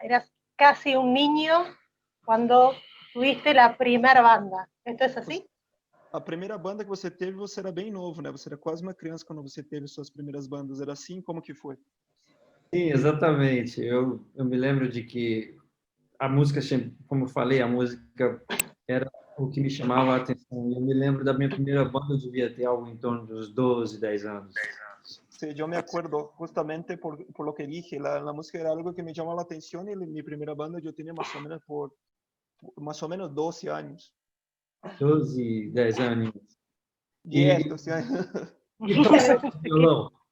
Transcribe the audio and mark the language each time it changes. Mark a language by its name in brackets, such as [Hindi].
[Spanish] Eras casi un niño cuando tuviste la primer banda. ¿Esto es así? [Portuguese] A primeira banda que você teve, você era bem novo, né? Você era quase uma criança quando você teve suas primeiras bandas. Era assim? Como que foi? Sim, exatamente. Eu me lembro de que a música, como eu falei, a música era o que me chamava a atenção. Eu me lembro da minha primeira banda, eu devia ter algo em torno dos 12, 10 anos. [Spanish] Sí, yo me acuerdo justamente por lo que dije, la música era algo que me llamaba la atención y mi primera banda yo tenía más o menos 12 años. [Portuguese] 12, 10 anos. [Spanish] 10, 12 años. [Portuguese] E tocava violão.